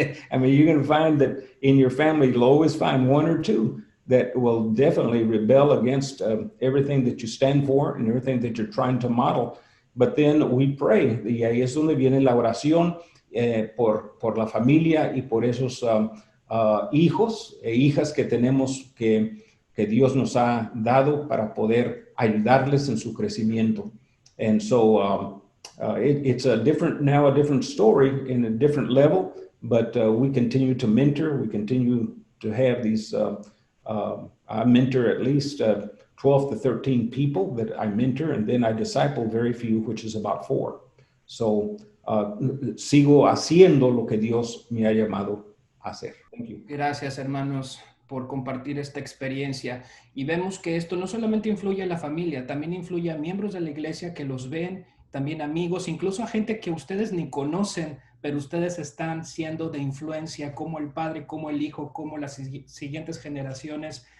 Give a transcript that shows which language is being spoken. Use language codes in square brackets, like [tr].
[en] I mean, you're going to find that in your family, you'll always find one or two that will definitely rebel against everything that you stand for and everything that you're trying to model. But then we pray, [es] y ahí es donde viene la oración por la familia y por esos hijos e hijas que tenemos, que Dios nos ha dado para poder ayudarles en su crecimiento. [en] And so it's a different story in a different level, but we continue to mentor. We continue to have these, I mentor at least 12 to 13 people that I mentor, and then I disciple very few, which is about 4. [es] So sigo haciendo lo que Dios me ha llamado a hacer. [en] Thank you. [es] Gracias, hermanos, por compartir esta experiencia. Y vemos que esto no solamente influye en la familia, también influye a miembros de la iglesia que los ven, también amigos, incluso a gente que ustedes ni conocen, pero ustedes están siendo de influencia, como el padre, como el hijo, como las siguientes generaciones